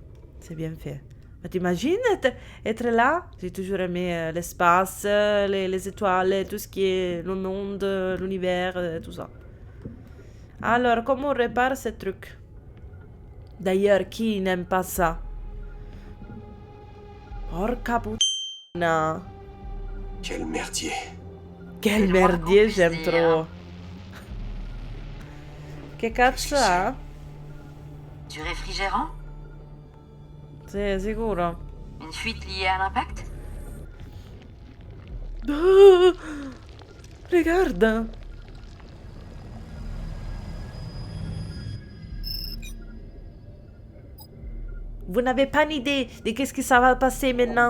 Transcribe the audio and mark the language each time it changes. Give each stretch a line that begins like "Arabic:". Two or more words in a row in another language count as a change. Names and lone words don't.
French: C'est bien fait. Mais t'imagines être là? J'ai toujours aimé l'espace, les étoiles, tout ce qui est le monde, l'univers, tout ça. Alors, comment on répare ce truc? D'ailleurs, qui n'aime pas ça?
Italian: Porca puttana.
French: Quel merdier. Quel C'est le moins merdier, qu'on j'aime puisse trop. dire.
Italian: Che cazzo ha?
French: Du réfrigérant?
Italian: Sei sicuro?
French: Une fuite liée à l'impact? Oh, regarde. Vous n'avez pas une idée de qu'est-ce que ça va passer maintenant.